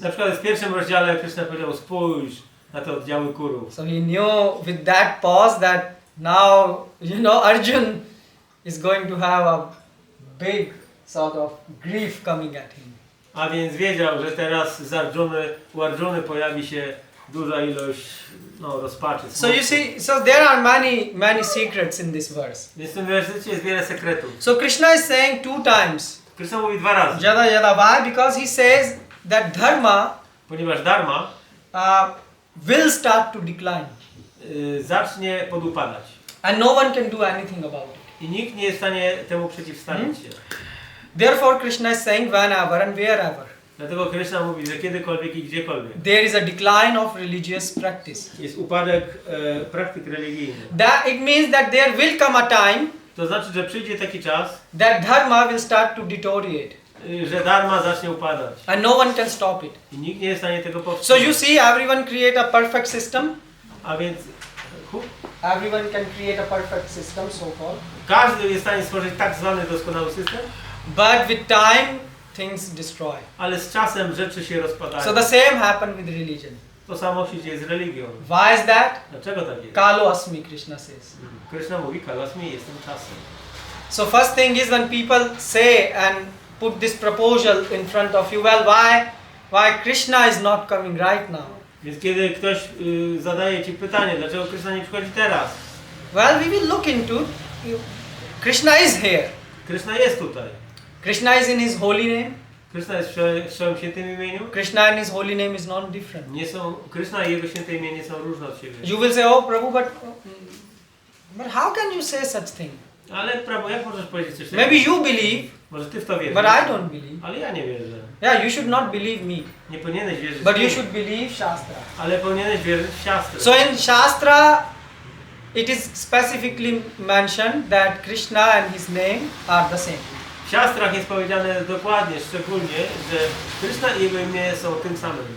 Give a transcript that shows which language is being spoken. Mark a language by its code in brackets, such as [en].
[pl] Na przykład w pierwszym rozdziale Kryszna powiedział, spójrz na te oddziały kurów. [en] So he knew with that pause that now, Arjun is going to have a big sort of grief coming at him. [pl] A więc wiedział, że teraz u Arjuny pojawi się duża ilość rozpaczy. [en] So you see, so there are many secrets in this verse. [pl] Więc w tym wersecie jest wiele sekretów. [en] So Krishna is saying 2 times. [pl] Krishna mówi 2 razy. [sa] Yada yada. [en] Why? Because he says that dharma [pl] Ponieważ dharma [en] will start to decline. [pl] Zacznie podupadać. [en] And no one can do anything about it. [pl] I nikt nie jest w stanie temu przeciwstawić się. [en] Therefore Krishna is saying whenever and wherever [pl] Dlatego Krishna mówi, że kiedykolwiek i gdziekolwiek [en] there is a decline of religious practice. [pl] jest upadek praktyk religijnych. [en] That it means that there will come a time [pl] To znaczy, że przyjdzie taki czas, [en] that dharma will start to deteriorate. [pl] że dharma zacznie upadać. [en] And no one can stop it. [pl] I nikt nie jest w stanie tego [en] So [pl] powstrzymać. [en] you see, everyone create a perfect system. [pl] A więc [en] Everyone can create a perfect system, so called. [pl] każdy jest w stanie stworzyć tak zwany doskonały system, [en] But with time, things destroy. [pl] ale z czasem rzeczy się rozpadają. [en] So the same happened with religion. [pl] To samo się dzieje z religią. [en] Why is that? [pl] Dlaczego tak jest? [sa] Kalo asmi, [en] Krishna says. [pl] Krishna mówi, kalasmi, jestem czasem. [en] So first thing is when people say and put this proposal in front of you, well, why Krishna is not coming right now? [pl] Więc kiedy ktoś zadaje ci pytanie, dlaczego Krishna nie przychodzi teraz? [en] Well, we will look into Krishna is here. [pl] Krishna jest tutaj. [en] Krishna is in his holy name. [pl] Krishna jest w swoim świętym imieniu. [en] Krishna and his holy name is not different. [pl] Krishna i jego święte imię nie są różne od siebie. [en] You will say, oh Prabhu, but how can you say such thing? [pl] Ale Prabhu, jak możesz powiedzieć coś takiego? [en] Maybe you believe, [pl] Może ty w to wierzysz. [en] but I don't believe. [pl] Ale ja nie wierzę. [en] Yeah, you should not believe me, [pl] Nie powinieneś wierzyć [en] but [pl] w [en] you [pl] mnie, [en] should believe Shastra. [pl] ale powinieneś wierzyć w siastrę. [en] So in Shastra, it is specifically mentioned that Krishna and his name are the same. [pl] W siastrach jest powiedziane dokładnie, szczególnie, że Krishna i jego imię są tym samym.